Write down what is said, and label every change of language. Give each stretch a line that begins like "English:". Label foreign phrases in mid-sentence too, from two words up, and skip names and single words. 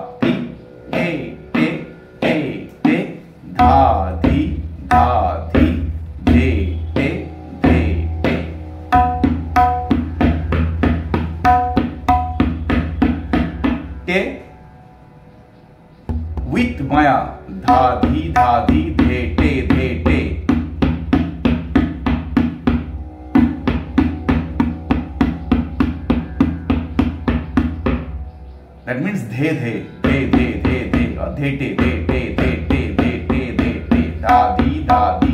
English: dhi dhe te with maya dha dhi dhe te that means dhe or dhe te dha dhi dhe